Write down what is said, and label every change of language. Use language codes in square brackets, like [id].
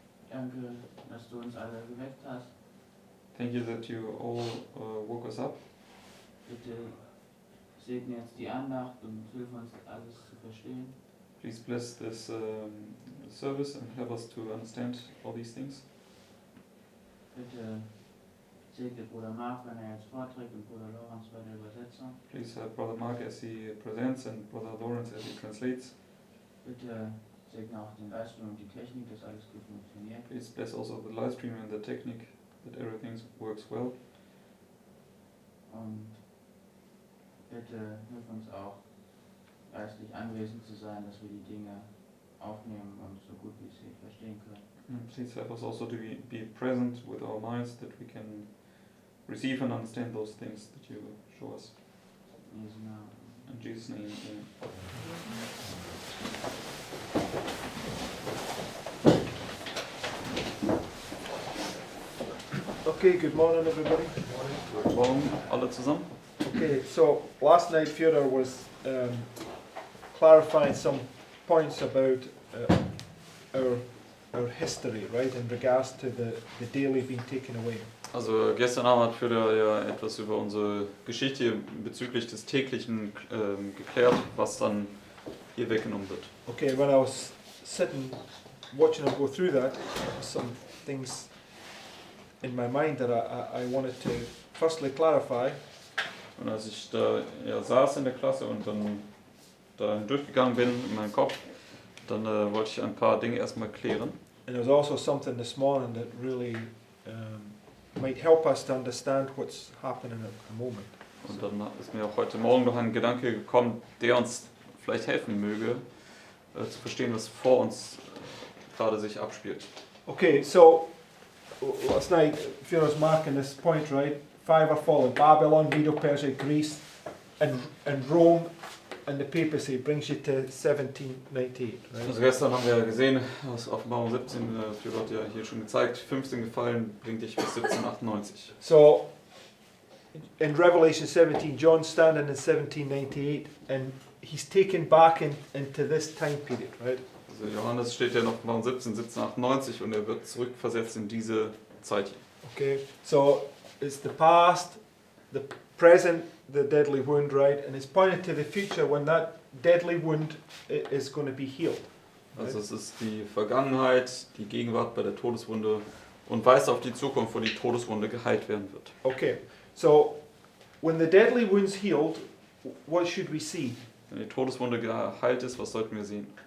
[de] danke, dass du uns alle geweckt hast. [en] thank you that you all woke us up. [de] Bitte segne jetzt die Andacht und hilf uns alles zu verstehen. [en] Please bless this service and help us to understand all these things. [de] Bitte segne Bruder Mark, wenn er jetzt vorträgt, und Bruder Lorenz bei der Übersetzung. [en] Please help Brother Mark as he presents and Brother Lawrence as he translates. [de] Bitte segne auch den Livestream und die Technik, dass alles gut funktioniert. [en] Please bless also the live stream and the technique, that everything works well. [de] Und bitte hilf uns auch, geistlich anwesend zu sein, dass wir die Dinge aufnehmen und so gut wie sie verstehen können. [en] And please help us also to be present with our minds, that we can receive and understand those things that you show us. [de] In Jesu Namen. [en] In Jesus' name, amen. Okay, good morning everybody. [de] Guten Morgen alle zusammen. [en] Okay, so last night Fyodor was clarifying some points about our history, right, in regards to the daily being taken away. [de] Also gestern Abend hat Führer ja etwas über unsere Geschichte bezüglich des Täglichen geklärt, was dann hier weggenommen wird. [en] Okay, when I was sitting watching him go through that, some things in my mind that I wanted to firstly clarify. [de] Und als ich da saß in der Klasse und dann da durchgegangen bin in meinem Kopf, dann wollte ich ein paar Dinge erstmal klären. [en] And there's also something this morning that really might help us to understand what's happening at the moment. [de] Und dann ist mir auch heute Morgen noch ein Gedanke gekommen, der uns vielleicht helfen möge, zu verstehen, was vor uns gerade sich abspielt. [en] Okay, so last night Pharaoh's marking this point, right? 5 are fallen: Babylon, Medo-Persia, Greece, and Rome, and the papacy brings you to 1798, right? [de] Also gestern haben wir gesehen, aus Offenbarung 17, Führer hat ja hier schon gezeigt, 15 gefallen bringt dich bis 1798. [en] So in Revelation 17, John's standing in 1798, and he's taken back into this time period, right? [de] Also Johannes steht ja in Offenbarung 17, 1798 und er wird zurückversetzt in diese Zeit hier. [en] Okay, so it's the past, the present, the deadly wound, right? And it's pointed to the future when that deadly wound is going to be healed. Right? [de] Also es ist die Vergangenheit, die Gegenwart bei der Todeswunde und weist auf die Zukunft, wo die Todeswunde geheilt werden wird. [en] Okay, so when the deadly wound's healed, what should we see? [de] Wenn die Todeswunde geheilt ist, was sollten wir sehen?